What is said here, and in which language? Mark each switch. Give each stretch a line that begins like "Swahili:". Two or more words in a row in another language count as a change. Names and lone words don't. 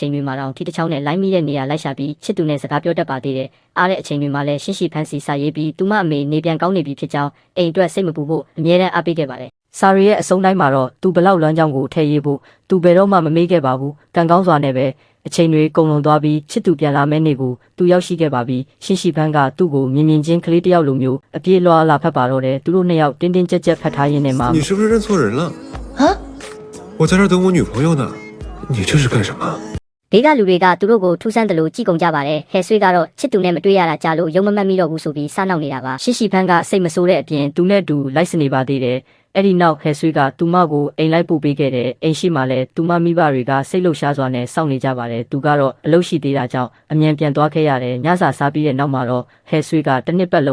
Burmese: ချိန်တွေမှာတော့ထီတစ်ချောင်းနဲ့လိုင်းမိတဲ့နေရာလိုက်ရှာပြီးချစ်သူနဲ့စကားပြောတတ်ပါသေးတယ်။အားတဲ့အချိန်တွေမှာလည်းရှင်းရှိဖန်းစီစာရေးပြီးသူမအမေနေပြန်ကောင်းနေပြီဖြစ်ကြောင်းအိမ်အတွက်စိတ်မပူဖို့အမြဲတမ်းအားပေးခဲ့ပါတယ်။စာရီရဲ့အဆုံးတိုင်းမှာတော့သူဘလောက်လွမ်းကြောင်းကိုထည့်ရေးဖို့သူဘယ်တော့မှမမေ့ခဲ့ပါဘူး။ကံကောင်းစွာနဲ့ပဲအချိန်တွေကုန်လွန်သွားပြီးချစ်သူပြန်လာမဲ့နေ့ကိုသူရောက်ရှိခဲ့ပါပြီရှင်းရှိဖန်းကသူ့ကိုမြင်မြင်ချင်းကလေးတယောက်လိုမျိုးအပြေးလွှာလာဖက်ပါတော့တယ်သူတို့နှစ်ယောက်တင်းတင်းကြပ်ကြပ်ဖတ်ထားရင်းနဲ့မှာ
Chinese: 你是不是认错人了啊我在这儿等我女朋友呢你这是干什么
Burmese: ဘေးကလူတွေကသူတို့ကိုထူးဆန်းတယ်လို့ကြည်ကုန်ကြပါတယ်ဟဲဆွေးကတော့ချစ်သူနဲ့မတွေ့ရတာကြာလို့ယုံမမှတ်မိတော့ဘူးဆိုပြီးစားနောက်နေတာပါရှင်းရှိဖန်းကစိတ်မဆိုးတဲ့အပြင်သူနဲ့တူလိုက်စနေပါသေးတယ်အဲ့ဒီနောက်ဟဲဆွေးကသူမကိုအိမ်လိုက်ပို့ပေးခဲ့ တယ်အိမ်ရှိမှလည်းသူမမိဘတွေကစိတ်လှုပ်ရှားစွာနဲ့စောင့်နေကြပါတယ်သူကတော့အလုပ်ရှိသေးတာကြောင့်အမြန်ပြန်သွားခဲ့ရတယ်ညစာစားပြီးတဲ့နောက်မှာတော့ဟဲဆွေးကတစ်နှစ်ပတ်